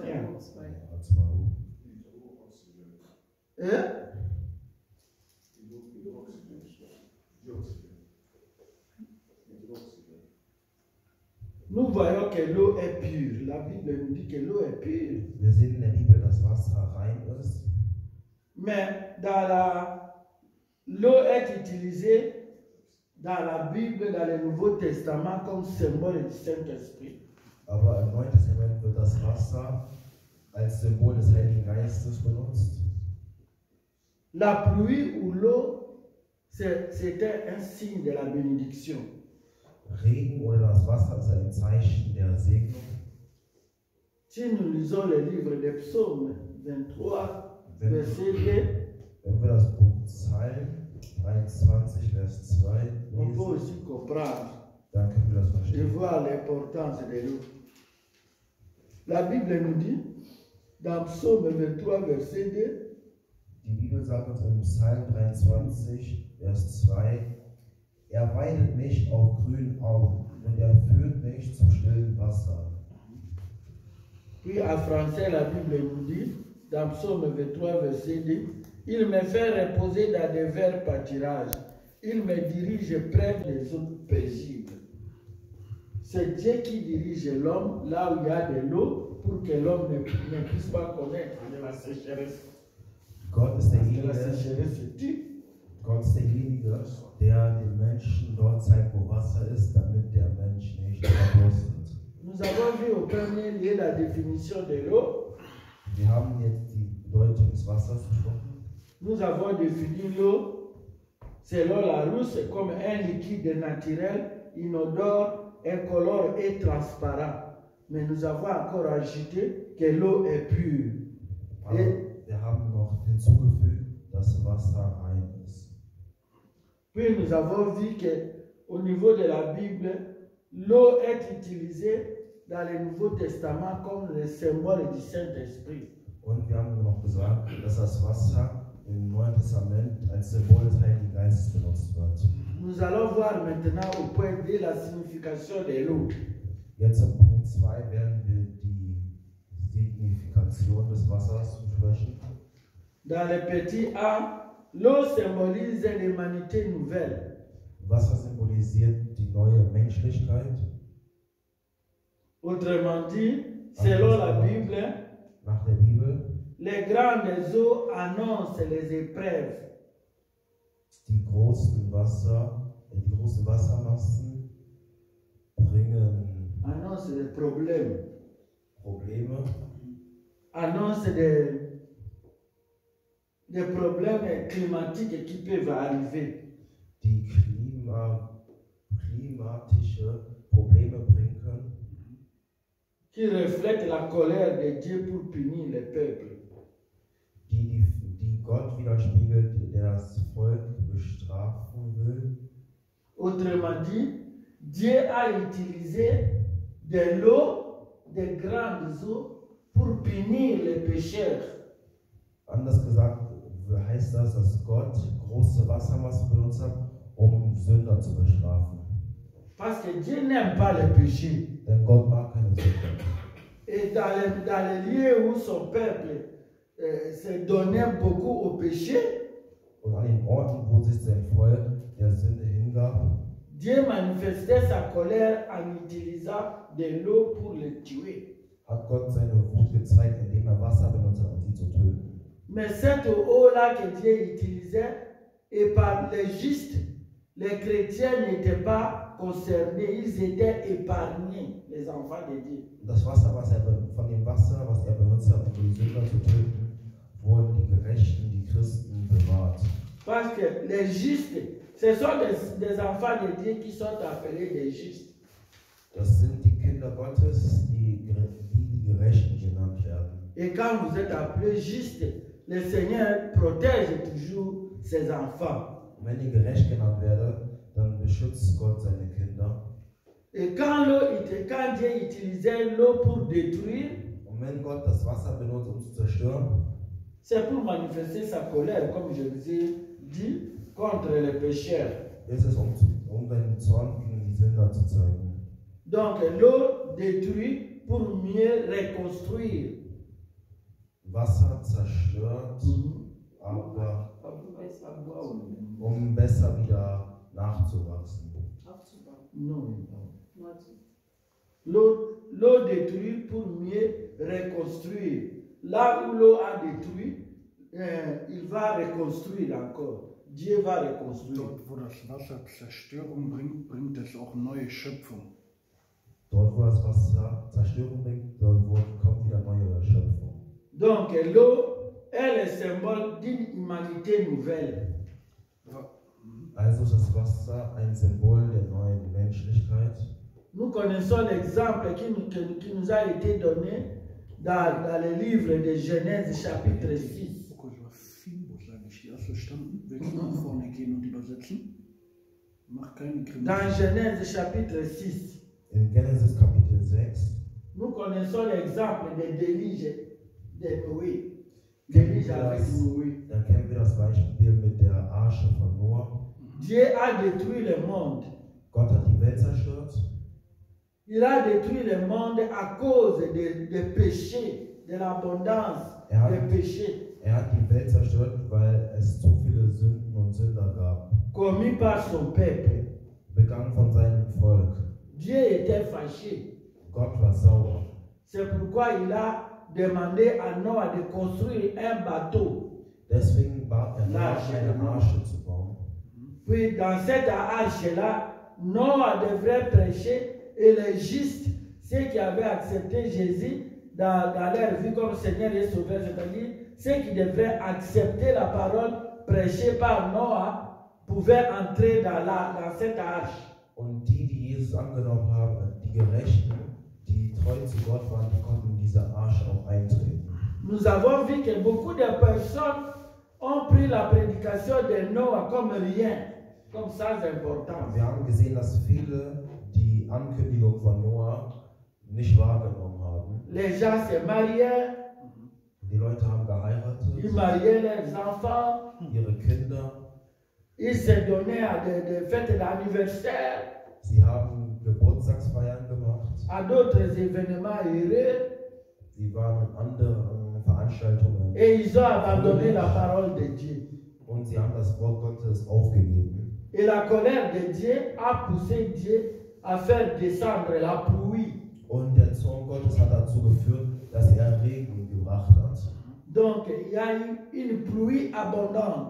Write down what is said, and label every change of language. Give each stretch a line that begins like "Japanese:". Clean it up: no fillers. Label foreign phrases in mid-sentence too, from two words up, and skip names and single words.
French: H2O. Hein? Nous voyons que l'eau est pure. La Bible nous dit que l'eau est pure.
German: Wir sehen in der Bibel, dass Wasser rein ist.
French: Mais l'eau est utilisée dans la Bible, dans le Nouveau Testament, comme symbole du Saint-Esprit.
German: Aber im Neuen Testament wird das Wasser als Symbol des Heiligen Geistes benutzt.
French: La pluie ou l'eau, c'était un signe de la bénédiction.
German: Regen oder das Wasser ist ein Zeichen der Segnung.
French: Si nous lisons le livre des Psaumes 23, verset 2,
German: Wenn wir das Buch Psalm 23, Vers 2
French: on peut
German: lesen,
French: aussi comprendre
German: dann können wir das
French: et
German: verstehen.
French: voir l'importance de l'eau. La Bible nous dit, dans Psaume 23, verset 2,
German: Die Bibel sagt uns im Psalm 23, Vers 2, er weidet mich auf grünen Auen und er führt mich zum stillen Wasser.
French: puis en français, la Bible nous dit, dans Psaume 23, verset 2, il me fait reposer dans des verts pâturages. il me dirige près des eaux paisibles. C'est Dieu qui dirige l'homme là où il y a de l'eau pour que l'homme ne puisse pas connaître la sécheresse.
German: Gott ist
French: Parce que la
German: derjenige,
French: sécheresse tue.
German: Gott ist derjenige, der den Menschen dort zeigt, wo Wasser ist, damit der Mensch nicht verdurstet.
French: Nous avons vu au premier lieu la définition de l'eau.
German: Wir haben jetzt die Bedeutung des Wassers gesprochen.
French: Nous avons défini l'eau selon Larousse comme un liquide naturel, inodore, incolore et transparent. Mais nous avons encore ajouté que l'eau est pure.
German: Aber wir haben noch hinzugefügt, dass Wasser rein ist.
French: Puis nous avons vu qu'au niveau de la Bible, l'eau est utilisée dans le Nouveau Testament comme le symbole du Saint-Esprit.
German: Und wir haben noch gesagt, dass das Wasser im Neuen Testament als Symbol des Heiligen Geistes benutzt wird.
French: Nous allons voir maintenant au point D la signification de l'eau.
German: Jetzt im Punkt 2 werden wir die Signifikation des Wassers besprechen.
French: Dans le petit A, l'eau symbolise l'humanité nouvelle.
German: Wasser symbolisiert die neue Menschlichkeit.
French: Autrement dit, selon la Bible,
German: Nach der Bibel,
French: les grandes eaux annoncent les épreuves.
German: die großen Wassermassen bringen
French: Annoncent les problèmes.
German: Probleme,
French: Annoncent des problèmes climatiques qui peuvent arriver.
German: die klimatische Probleme bringen können,
French: Qui reflètent la colère de Dieu pour punir les peuples.
German: die Gott widerspiegelt, der das Volk bestrafen will.
French: Autrement dit, Dieu a utilisé de l'eau, de grandes eaux, pour punir les pécheurs.
German: Anders gesagt heißt das, dass Gott große Wassermassen benutzt hat, um Sünder zu bestrafen.
French: Parce que Dieu n'aime pas les péchés.
German: Denn Gott mag keine Sünder.
French: Et dans les lieux où son peuple se donnait beaucoup au péché,
German: Und an den Orten, wo sich sein Volk der Sünde hingab,
French: Dieu manifestait sa colère en utilisant de l'eau pour les tuer.
German: hat Gott seine Wut gezeigt, indem er Wasser benutzt hat, um sie zu töten.
French: Mais cette eau-là que Dieu utilisait, et par les justes, les chrétiens n'étaient pas concernés, ils étaient épargnés, les enfants de Dieu.
German: Das Wasser, von dem Wasser, was er benutzt hat, um die Sünder zu töten, wurden die Gerechten, die Christen bewahrt.
French: Parce que les justes, ce sont des enfants de Dieu qui sont appelés des justes.
German: Das sind die Kinder Gottes, die Gerechten genannt werden.
French: Et quand vous êtes appelés justes, le Seigneur protège toujours ses enfants.
German: Und wenn ihr gerecht genannt werdet, dann beschützt Gott seine Kinder.
French: Et quand Dieu utilisait l'eau pour détruire,
German: Und wenn Gott das Wasser benutzt, um zu zerstören,
French: c'est pour manifester sa colère, comme je vous ai dit, contre les pécheurs.
German: ist es, um seinen Zorn gegen die Sünder zu zeigen.
French: Donc l'eau détruit pour mieux reconstruire.
German: Wasser zerstört, aber um besser wieder nachzuwachsen. Aufzubauen.
French: Non.
German: Neu zu-
French: L'eau détruit pour mieux reconstruire. Là où l'eau a détruit, il va reconstruire encore. Dieu va reconstruire.
German: Dort, wo das Wasser Zerstörung bringt, bringt es auch neue Schöpfung. Dort, wo das Wasser Zerstörung bringt, dort kommt wieder neue Schöpfung.
French: Donc l'eau est le symbole d'une humanité nouvelle.
German: Also ist das Wasser ein Symbol der neuen Menschlichkeit.
French: Nous connaissons l'exemple qui nous a été donné dans le livre de Genèse chapitre 6.
German: Kurz was Fimbo, sage ich. Die hast du verstanden? Willst du nach vorne gehen und übersetzen? Mach keine
French: Dans
German: Kriminalität.
French: Genèse chapitre 6,
German: In Genesis Kapitel 6
French: nous connaissons l'exemple de déluge de Noé. Déluge avec Noé.
German: da kennen wir das Beispiel mit der Arche von Noah.
French: Dieu a détruit le monde.
German: Gott hat die Welt zerstört.
French: Il a détruit le monde à cause des péchés, de l'abondance des péchés.
German: Er hat die Welt zerstört, weil es zu viele Sünden und Sünder gab.
French: commis par son peuple.
German: begangen von seinem Volk.
French: Dieu était fâché.
German: Gott war sauer.
French: C'est pourquoi il a demandé à Noah de construire un bateau.
German: Deswegen bat er Noah,
French: L'arche.
German: eine Arche zu bauen.
French: Puis dans cette arche-là, Noah devrait prêcher et les justes, ceux qui avaient accepté Jésus dans leur vie comme Seigneur et Sauveur, c'est-à-dire ceux qui devraient accepter la parole prêchée par Noah, pouvaient entrer dans cette arche.
German: Und die Jesus angenommen haben, die Gerechten, die treu zu Gott waren, die konnten in diese Arche auch eintreten.
French: Nous avons vu que beaucoup de personnes ont pris la prédication de Noah comme rien, comme sans importance.
German: Wir haben gesehen, dass viele die Ankündigung von Noah nicht wahrgenommen haben.
French: Les gens se mariaient,
German: Die Leute haben
French: ils
German: geheiratet,
French: mariaient leurs enfants,
German: ihre Kinder,
French: ils se donnaient à des fêtes d'anniversaire,
German: sie haben Geburtstagsfeiern gemacht,
French: à d'autres événements heureux,
German: sie waren in anderen Veranstaltungen
French: et ils ont abandonné la parole de Dieu.
German: und sie haben das Wort Gottes aufgegeben.
French: Et la colère de Dieu a poussé Dieu à faire descendre la pluie.
German: Und der Zorn Gottes hat dazu geführt, dass er Regen gebracht hat.
French: Donc il y a eu une pluie abondante.